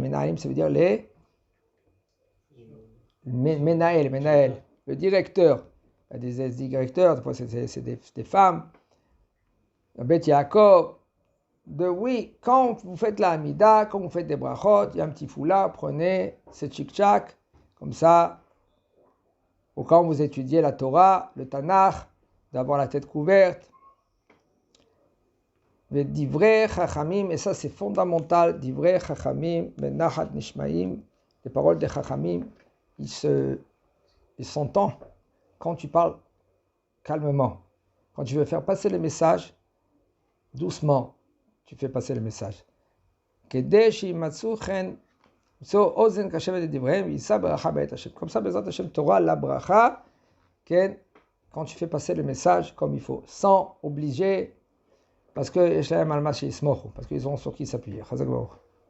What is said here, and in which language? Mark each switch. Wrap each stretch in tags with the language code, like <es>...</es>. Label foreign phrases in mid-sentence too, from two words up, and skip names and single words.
<fr>Menahalim, ça veut dire les Menaël, le directeur, des directeurs, des fois c'est des femmes, Bet Yaakov, quand vous faites la Hamida, quand vous faites des brachot, il y a un petit foulard, prenez, c'est tchik-tchak, comme ça, ou quand vous étudiez la Torah, le Tanakh, d'avoir la tête couverte,</fr> <he>דברי חכמים,</he> <fr>et ça c'est fondamental,</fr> <he>דברי חכמים בנחת נשמעים,</he> <fr>les paroles des chachamim, ils s'entendent quand tu parles calmement. Quand tu veux faire passer le message, doucement, tu fais passer le message. Comme ça,</fr> <he>בעזרת השם,</he> <fr>tu auras la bracha quand tu fais passer le message comme il faut, sans obliger, parce qu'ils ont sur qui s'appuyer.</fr>